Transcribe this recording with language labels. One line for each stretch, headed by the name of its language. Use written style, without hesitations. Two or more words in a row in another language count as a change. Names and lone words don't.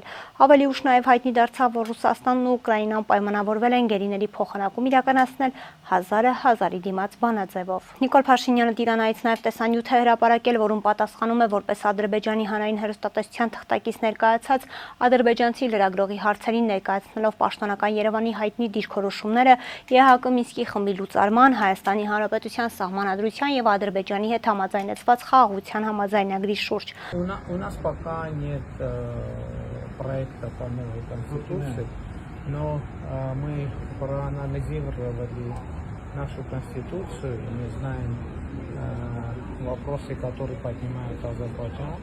Armenian: Ավելի ուշ նաև հայտնի դարձավ, որ Ռուսաստանն ու Ուկրաինան պայմանավորվել են գերիների փոխանակում իրականացնել 1000-ը 1000-ի դիմաց բանաձևով։ Նիկոլ Փաշինյանը Տիրանայից նաև տեսանյութ է հրապարակել, որում պատասխանում է որպես Ադրբեջանի հանրային հեռուստատեսության թղթակից ներկայացած ադրբեջանցի լրագրողի հարցերին ներկայացնելով պաշտոնական Երևանի հայտնի դիրքորոշումները ԵՀԿ Մինսկի խմբի լուծարման, Հայաստանի Հանրապետության Սահմանադրության եւ Ադրբեջանի հետ համաձայնեցված խաղաղության համաձայնագրի շուրջ։
Russian: У нас пока нет проекта по новой конституции, но мы проанализировали нашу конституцию, и мы знаем вопросы, которые поднимает Азербайджан.